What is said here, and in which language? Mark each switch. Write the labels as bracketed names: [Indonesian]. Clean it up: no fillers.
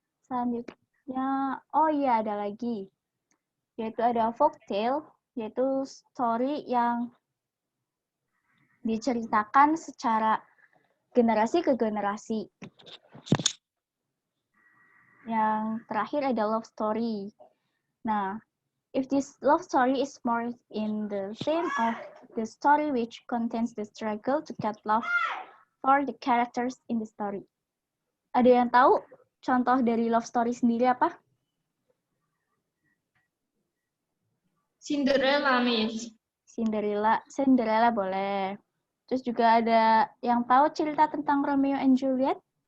[Indonesian] Selanjutnya, oh iya ada lagi. Yaitu ada folk tale, yaitu story yang diceritakan secara generasi ke generasi. Yang terakhir ada love story. [English] Nah, if this love story is more in the theme of the story which contains the struggle to get love for the characters in the story. [Indonesian] Ada yang tahu contoh dari love story sendiri apa? [English] Cinderella, Miss. [Indonesian] Cinderella boleh. Terus juga ada yang tahu cerita tentang Romeo and Juliet?